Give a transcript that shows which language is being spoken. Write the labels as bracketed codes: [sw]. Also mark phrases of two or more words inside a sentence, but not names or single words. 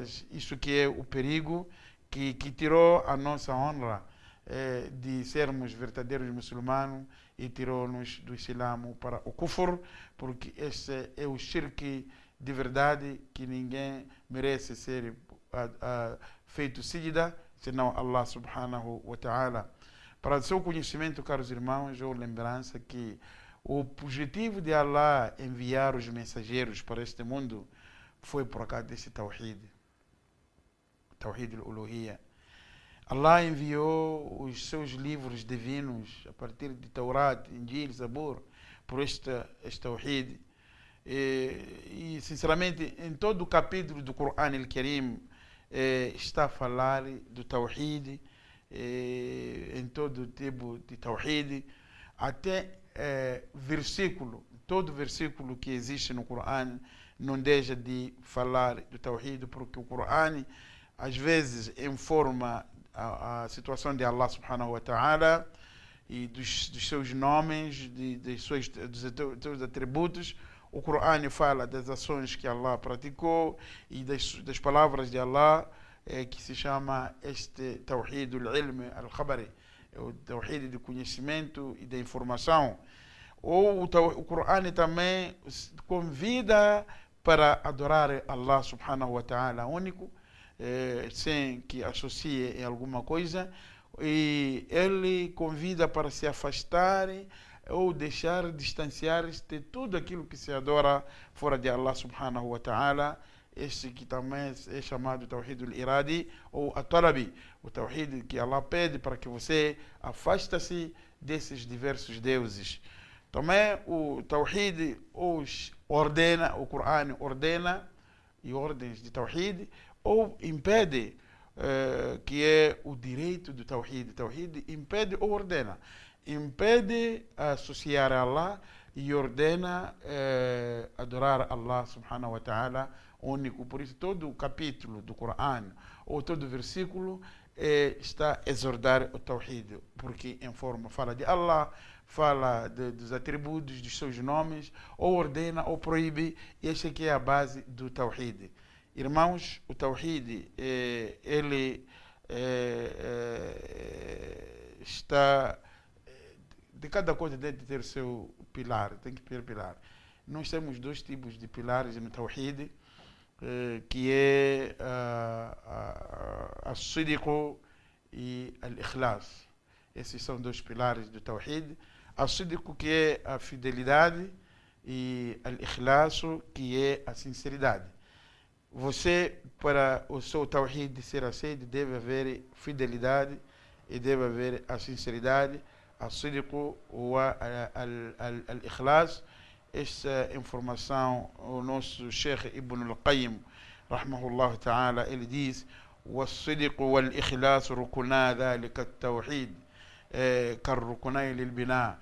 [pt] Isso que é o perigo que tirou a nossa honra de sermos verdadeiros muçulmanos e tirou-nos do Islã para o kufr, porque esse é o shirk de verdade, que ninguém merece ser feito síjida, senão Allah [ar] سبحانه وتعالى. [pt] Para o seu conhecimento, caros irmãos, ou lembrança que o objetivo de Allah enviar os mensageiros para este mundo foi por causa desse tawhid, [ar] توحيد الألوهية. [pt] Allah enviou os seus livros divinos a partir de Taurat, Injil, Zabur, por este tawhid. E sinceramente, em todo o capítulo do Coran al-Karim está a falar do tawhid, em todo tipo de tawhid. até versículo, todo versículo que existe no Corão não deixa de falar do Tawhid, porque o Corão às vezes informa a situação de Allah [ar] سبحانه وتعالى [pt] e dos seus nomes, dos seus atributos. O Corão fala das ações que Allah praticou e das palavras de Allah, que se chama este [ar] توحيد العلم الخبري, [pt] o Tawhid do conhecimento e da informação. Ou o Corão também convida para adorar Allah [ar] سبحانه وتعالى [pt] único, sem que associe em alguma coisa, e ele convida para se afastar ou deixar, distanciar-se de tudo aquilo que se adora fora de Allah [ar] سبحانه وتعالى. [pt] Este que também é chamado [ar] توحيد الإرادي [pt] ou At-Talabi, o Tawhid que Allah pede para que você afaste-se desses diversos deuses. Também o Tawhid os ordena, o Corão ordena e ordens de Tawhid, ou impede, que é o direito do Tawhid. Tawhid impede ou ordena. Impede associar a Allah e ordena adorar Allah [ar] سبحانه وتعالى [pt] único. Por isso todo o capítulo do Corão ou todo o versículo está a exortar o Tawhid, porque informa, fala de Allah, fala dos atributos, dos seus nomes, ou ordena ou proíbe. E esta aqui é a base do Tawhid. Irmãos, o Tawhid, ele está... De cada coisa deve ter seu pilar, tem que ter pilar. Nós temos dois tipos de pilares no Tawhid, que é a Sidqu e al-Ikhlas. Esses são dois pilares do Tawhid. A Sidqu, que é a fidelidade, e al-Ikhlas, que é a sinceridade. Você, para o seu Tawhid ser aceito, deve haver fidelidade e deve haver a sinceridade, a Sidqu ou al-Ikhlas. Esta informação, o nosso Sheikh Ibn al-Qayyim, [ar] رحمه الله تعالى, [pt] ele diz: [ar] وَالصِّدْقُ وَالْإِخْلَاصُ رُكُنَا ذَلِكَ التَّوْحِيدِ كَالرُّكُنَيْنِ لِلْبِنَاءِ.